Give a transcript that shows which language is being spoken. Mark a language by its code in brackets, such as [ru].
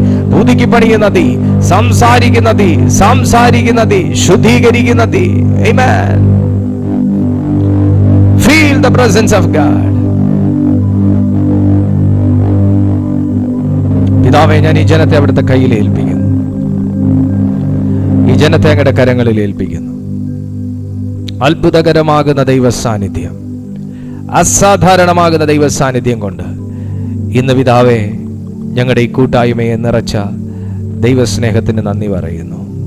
[ml] പുതുക്കി പണിയുന്ന തീ, സംസാരിക്കുന്ന തീ, ശുദ്ധീകരിക്കുന്ന തീ. [en] Amen. Feel the presence of God. [ml] പിതാവേ, ഞാൻ ഈ ജനത്തെ അവിടുത്തെ കയ്യിൽ ഏൽപ്പിക്കുന്നു. ഈ ജനത്തെ അങ്ങയുടെ കരങ്ങളിൽ ഏൽപ്പിക്കുന്നു. അത്ഭുതകരമാകുന്ന ദൈവ സാന്നിധ്യം, അസാധാരണമാകുന്ന ദൈവ സാന്നിധ്യം കൊണ്ട് ഇന്ന് പിതാവേ ഞങ്ങളുടെ ഈ കൂട്ടായ്മയെ നിറച്ച ദൈവസ്നേഹത്തിന് നന്ദി പറയുന്നു.